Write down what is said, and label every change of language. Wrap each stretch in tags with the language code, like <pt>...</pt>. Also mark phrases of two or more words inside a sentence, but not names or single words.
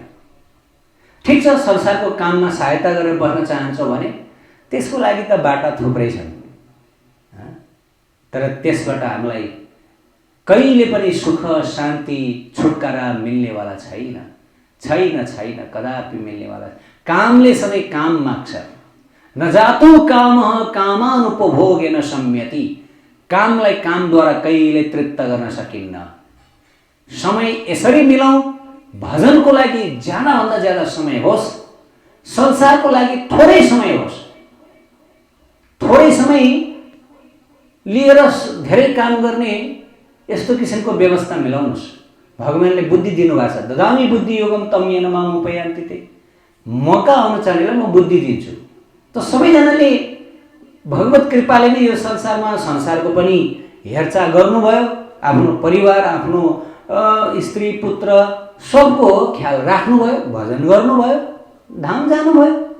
<ne>ठिक छ, संसारको काममा सहायता गरेर बस्न चाहन्छौ भने त्यसको लागि त बाटा थुप्रै छन्, तर त्यसबाट हामीलाई कहिले पनि सुख, शान्ति, छुटकारा मिल्नेवाला छैन, छैन छैन, कदापि मिल्नेवाला। कामले सधैँ काम माग्छ।</ne> <sa>न जातु कामः कामानुपभोगेन सम्यति,</sa> <ne>कामलाई कामद्वारा कहिले तृप्त गर्न सकिन्न। समय यसरी मिलाऊ, भजनको लागि ज्यादाभन्दा ज्यादा समय होस्, संसारको लागि थोरै समय होस्। थोरै समय लिएर धेरै काम गर्ने यस्तो किसिमको व्यवस्था मिलाउनुहोस्। भगवानले बुद्धि दिनुभएको छ,</ne> <sa>ददामि बुद्धि योगम तं येन माम उपयान्ति ते।</sa> <ne>मौका अनुसारले म बुद्धि दिन्छु। त सबैजनाले भगवत कृपाले नै यो संसारमा संसारको पनि हेरचाह गर्नुभयो, आफ्नो परिवार, आफ्नो स्त्री पुत्र सबको ख्याल राख्नुभयो, भजन गर्नुभयो, धाम जानुभयो।</ne>